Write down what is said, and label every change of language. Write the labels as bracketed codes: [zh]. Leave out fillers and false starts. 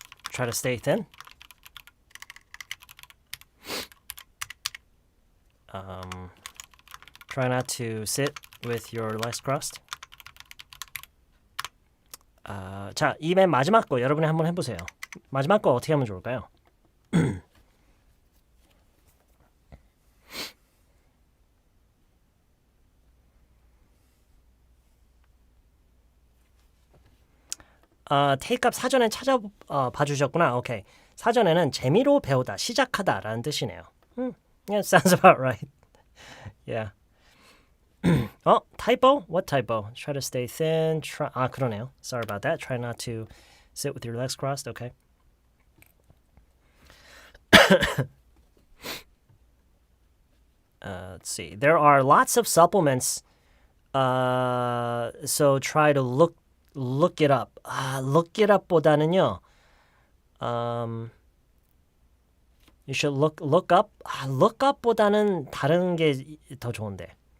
[en] Try to stay thin. Try not to sit with your legs crossed. [ko] 자, 이 맨 마지막 거 여러분이 한번 해보세요. 마지막 거 어떻게 하면 좋을까요? 테이크업 사전에 찾아봐 주셨구나. 오케이. 사전에는 재미로 배우다, 시작하다라는 뜻이네요. [en] Yeah, sounds about right. Yeah. Typo? What typo? Try to stay thin. [ko] 그러네요. [en] Sorry about that. Try not to sit with your legs crossed. Okay. Let's see. There are lots of supplements. So try to look it up. Look it up보다는요. You should look up. Look up [ko] 보다는 다른 게 더 좋은데.